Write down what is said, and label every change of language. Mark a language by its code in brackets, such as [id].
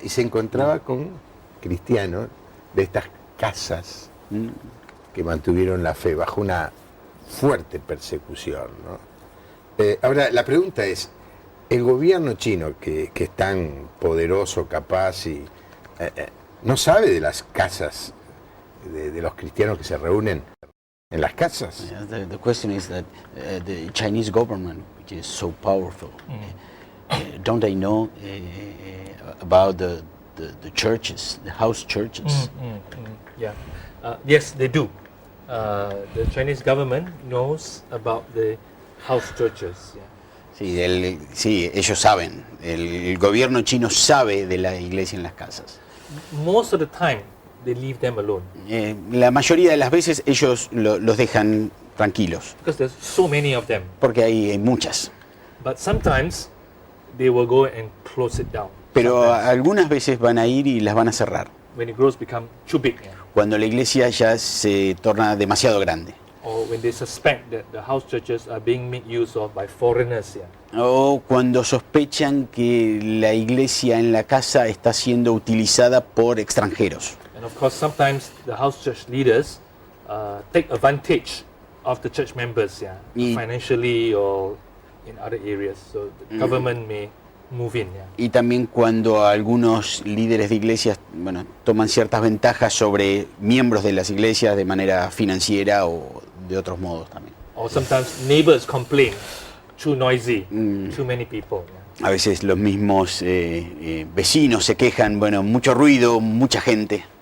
[es] Y se encontraba con cristianos de estas casas que mantuvieron la fe bajo una fuerte persecución, ¿no? Ahora, la pregunta es, el gobierno chino, que es tan poderoso, capaz, y no sabe de las casas de los cristianos que se reúnen en las casas. [en] The question is that the Chinese government, which is so powerful, don't they know about the churches, the house churches? Yeah. Yes, they do. The Chinese government knows about the house churches. Yeah. [es] Sí, ellos saben, el gobierno chino sabe de la iglesia en las casas. [en] most of the time they leave them alone [es] La mayoría de las veces ellos los dejan tranquilos, [en] because there's so many of them. [es] porque hay muchas. [en] But sometimes they will go and close it down. [es] Pero [en] Sometimes, [es] algunas veces van a ir y las van a cerrar, [en] when it grows become too big, [es] cuando la iglesia ya se torna demasiado grande. [en] or when they suspect that the house churches are being made use of by foreigners, [es] O cuando sospechan que la iglesia en la casa está siendo utilizada por extranjeros. [en] And of course, sometimes the house church leaders take advantage of the church members, [es] Y- [en] financially or in other areas. So the government may move in, [es] Y también cuando algunos líderes de iglesias, toman ciertas ventajas sobre miembros de las iglesias de manera financiera o de otros modos también. [en] Or sometimes neighbors complain, too noisy, too many people. [es] A veces los mismos vecinos se quejan, mucho ruido, mucha gente,